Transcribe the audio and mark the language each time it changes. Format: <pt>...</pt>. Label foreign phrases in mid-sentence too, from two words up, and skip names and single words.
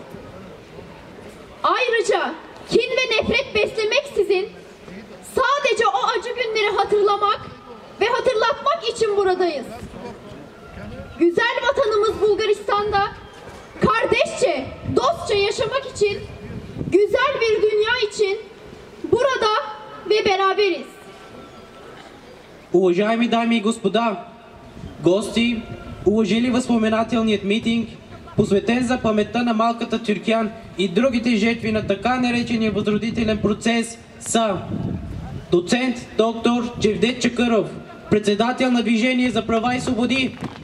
<tr>Ayrıca kin ve nefret beslemeksizin sadece o acı günleri hatırlamak ve hatırlatmak için buradayız. Güzel vatanımız Bulgaristan'da kardeşçe, dostça yaşamak için, güzel bir dünya için burada ve beraberiz.</tr> <bg>Уважаеми дами и господа, гости, уважили възпоменателният митинг, посветен за паметта на малката Тюркян и другите жертви на така наречения възродителен процес са доцент доктор Джевдет Чакъров, председател на Движение за права и свободи.</bg>